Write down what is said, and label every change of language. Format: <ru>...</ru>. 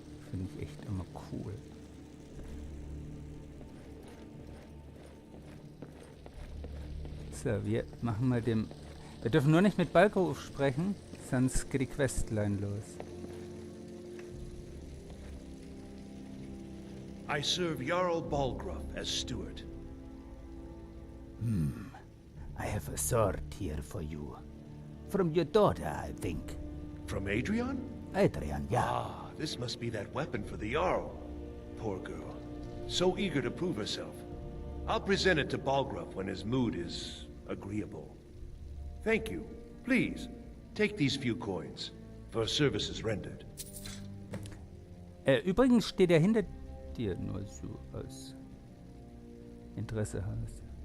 <de>Finde ich echt immer cool. So, wir machen mal dem... Wir dürfen nur nicht mit Balkruf sprechen, sonst geht die Questline los.</de> <en>I serve Jarl Balgruff as steward. I have a sword here for you. From your daughter, I think. From Adrian? Adrian, yeah. Ah, this must be that weapon for the Jarl. Poor girl. So eager to prove herself. I'll present it to Balgruff when his mood is agreeable. Thank you. Please, take these few coins for services rendered.</en> <de>Übrigens steht er hinter dir, nur so aus Interesse hast.</de>